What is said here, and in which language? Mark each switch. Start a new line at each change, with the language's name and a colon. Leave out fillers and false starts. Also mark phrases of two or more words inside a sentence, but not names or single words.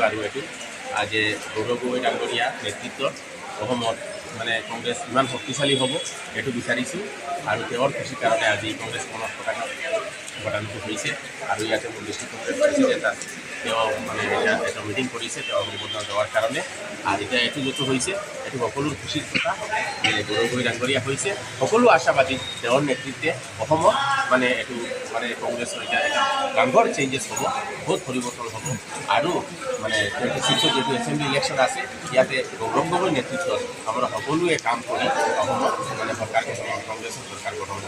Assamese: আৰু এইটো আজি গৌৰৱ গগৈ ডাঙৰীয়া নেতৃত্বত অসমত মানে কংগ্ৰেছ ইমান শক্তিশালী হ'ব এইটো বিচাৰিছোঁ। আৰু তেওঁৰ খুচিৰ কাৰণে আজি কংগ্ৰেছ ভৱনত পতাকা হৈছে। আৰু ইয়াতে মোৰ
English: District Congress President
Assamese: আছে, তেওঁ মানে এটা মিটিং কৰিছে তেওঁ সম্বোধন
Bangla: দেওয়ার কারণে।
Assamese: আর এটা এইটো যত হৈছে এইটো সকলো খুচিৰ কথা যে গৌৰৱ গগৈ ডাঙৰীয়া হৈছে। সকলো আশাবাদী তেওঁৰ নেতৃত্বে অসমত মানে এইটো মানে কংগ্ৰেছৰ এটা ডাঙৰ চেঞ্জেছ হ'ব, বহুত পৰিৱৰ্তন হ'ব। আৰু মানে 26 যেটো
English: assembly election
Assamese: আছে ইয়াতে গৌৰৱ গগৈ নেতৃত্বত আমরা সকলোৱে কাম কৰি অসমত মানে সরকার কংগ্ৰেছৰ সরকার গঠন হ'ব।